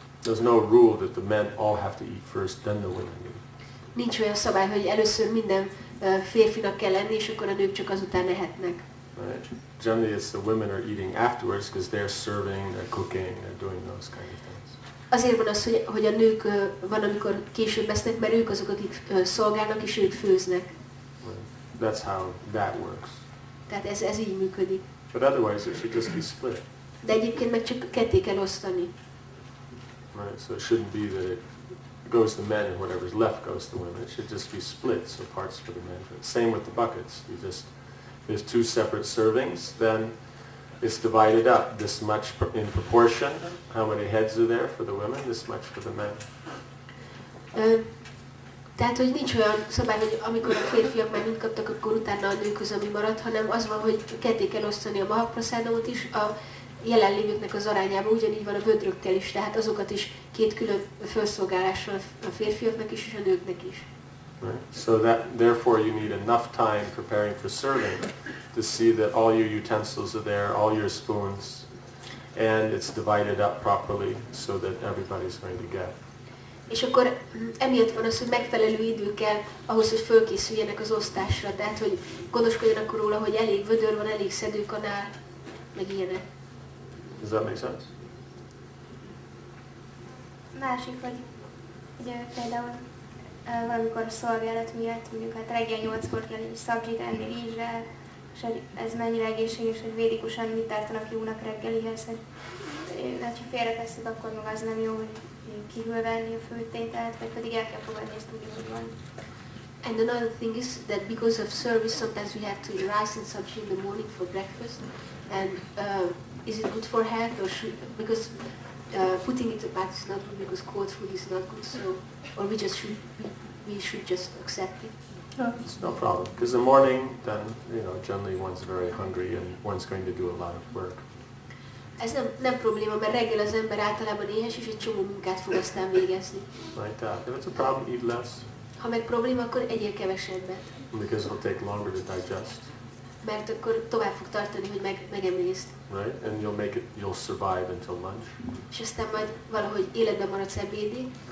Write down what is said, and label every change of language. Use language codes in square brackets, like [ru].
[en] There's no rule that the men all have to eat first, then the women eat. [hu] Nincs olyan szabály, hogy először minden férfinak kell lenni, és akkor a nők csak azután ehetnek. [en] Right? Generally it's the women are eating afterwards because they're serving, they're cooking, they're doing those kind of things. [hu] Azért van az, hogy a nők van, amikor később esznek, mert ők azok, akik szolgálnak, és ők főznek. [en] Right. That's how that works. [hu] Tehát ez így működik. [en] But otherwise it should just be split. [hu] De egyébként meg csak ketté kell osztani. [en] Right? So it shouldn't be that it goes to men and whatever's left goes to women. It should just be split, so parts for the men. Same with the buckets. There's two separate servings, then it's divided up. This much in proportion. How many heads are there for the women? This much for the men. [hu] Tehát, hogy nincs olyan szabály, hogy amikor a férfiak már mind kaptak, akkor utána a nők ami maradt, hanem az van, hogy ketté kell osztani a Mahaprasadamot is, a jelenlévőknek az arányában, ugyanígy van a vödrökkel is, tehát azokat is két külön felszolgálással a férfiaknak is, és a nőknek is. [en] Right? So therefore you need enough time preparing for serving to see that all your utensils are there, all your spoons, and it's divided up properly so that everybody's going to get. [hu] És akkor emiatt van az, hogy megfelelő idő kell ahhoz, hogy fölkészüljenek az osztásra, tehát hogy gondoskodjanak róla, hogy elég vödör van, elég szedőkanál, meg ilyenek. [en] Does that make sense? [hu] Másik, hogy ugye például valamikor a szolgálat miatt, mondjuk hát reggel 8-kor kell egy szabzsit enni rizssel, és hogy ez mennyire egészséges, hogy védikusan mit tartanak jónak reggelihez, hogy ha félretesszük, akkor meg az nem jó, hogy kívül venni a főtételt, vagy pedig el kell fogadni, ezt úgy, hogy van. [en] And another thing is that because of service, sometimes we have to eat rice and sabji in the morning for breakfast. And is it good for health, or because putting it back is not good because cold food is not good, so or we should just accept it. Yeah, it's no problem. Because in the morning, then generally one's very hungry and one's going to do a lot of work. [hu] Ez nem probléma, mert reggel az ember általában éhes, és egy csomó munkát fog aztán végezni. [en] Like that. If it's a problem, eat less. [hu] Ha meg probléma, akkor egyél kevesebbet. [en] Because it'll take longer to digest. [hu] Mert akkor tovább fog tartani, hogy megemészt. [en] Right? And you'll survive until lunch. [hu] És aztán majd valahogy életben maradsz ebédig.